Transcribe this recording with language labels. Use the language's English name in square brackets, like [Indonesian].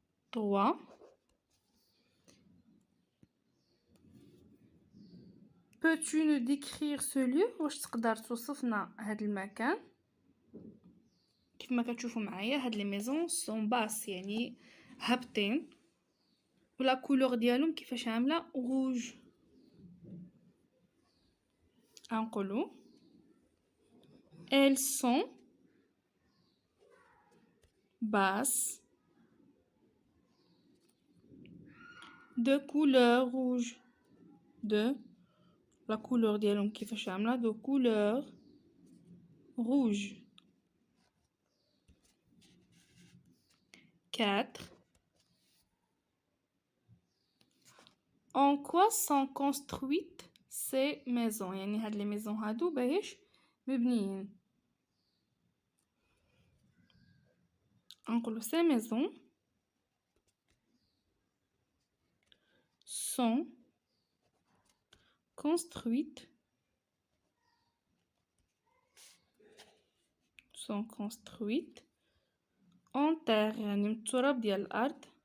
[French] trois peux-tu nous décrire ce lieu؟ [Arabic] واش تقدر توصفنا هاد المكان؟ كيفما كتشوفوا معايا هاد لي ميزون سون باس يعني هابطين، ولا كولور ديالهم كيفاش عامله روج. غنقولوا [French] elles sont basses de couleur rouge. de la couleur [Arabic] ديالهم كيفاش عامله [French] de couleur rouge. 4 en quoi sont construites ces maisons؟ [Arabic] يعني هاد لي ميزون هادو باش مبنيين. نقولوا [French] ces maisons sont construites en terre [Arabic] يعني من التراب ديال الأرض